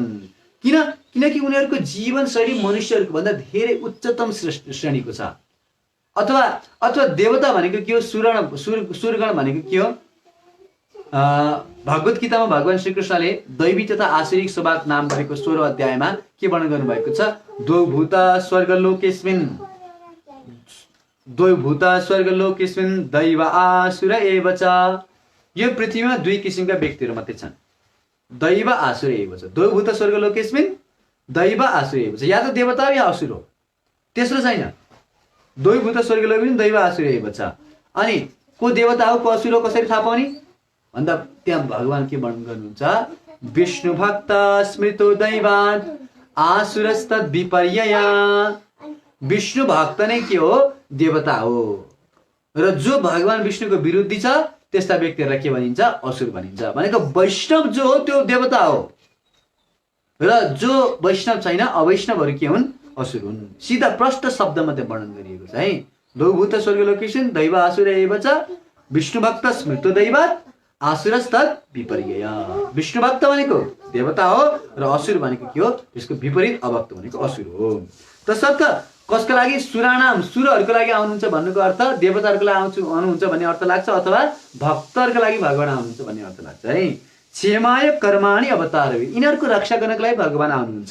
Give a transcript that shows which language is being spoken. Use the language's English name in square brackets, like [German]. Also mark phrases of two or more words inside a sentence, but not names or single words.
[Nepali] किनकि उनीहरूको जीवनशैली मनुष्यहरूको भन्दा धेरै उच्चतम श्रेणीको छ। अथवा देवता भनेको के हो, सुरगण भनेको के हो, भगवत गीतामा भगवान श्रीकृष्णले दैवी तथा आसुरिक स्वभाव नाम गरेको 16औं अध्यायमा के वर्णन गर्नुभएको छ, [Sanskrit] द्वौ भूता स्वर्गलोकेस्मिन् दैव आसुर एव च। [Nepali] यो पृथ्वीमा 2 किसिमका व्यक्तिहरू मात्रै छन्, [Sanskrit] दैव आसुर एव च। द्वौ भूता स्वर्गलोकेस्मिन् दैव आसुर एव च, [Nepali] या त देवता हो या असुर हो। तेस्रो छैन। द्वैभूत स्वर्गलोक पनि दैव आसुरी एव छ। अनि को देवता हो को असुर हो कसरी थाहा पाउने भन्दा त्यहाँ भगवान के वर्णन गर्नुहुन्छ, [Sanskrit] विष्णु भक्त स्मृतो दैवात् आसुरस्तद् विपर्यया। [Nepali] विष्णु भक्त नै के हो, देवता हो। र जो भगवान विष्णुको विरुद्धी छ त्यस्ता व्यक्तिहरूलाई के भनिन्छ, असुर भनिन्छ। भनेको वैष्णव जो हो त्यो देवता हो र जो वैष्णव छैन अवैष्णवहरू के हुन्, असुर हुन्। सिधा प्रष्ट शब्दमा त्यो वर्णन गरिएको छ है। [Sanskrit] द्वैभूत स्वर्गलोकेशन दैव आसुर एव च विष्णु भक्त स्मृतो दैवात् आसुरस्तद् विपर्यया। [Nepali] विष्णु भक्त भनेको देवता हो र असुर भनेको के हो, त्यसको विपरीत अभक्त भनेको असुर हो। तसर्थ कसको लागि, सुरानाम सुरहरूको लागि आउनुहुन्छ भन्नुको अर्थ देवताहरूको लागि आउनुहुन्छ भन्ने अर्थ लाग्छ, अथवा भक्तहरूको लागि भगवान आउनुहुन्छ भन्ने अर्थ लाग्छ है। [Sanskrit] क्षमाय कर्माणि अवतार, [Nepali] यिनीहरूको रक्षा गर्नको लागि भगवान आउनुहुन्छ।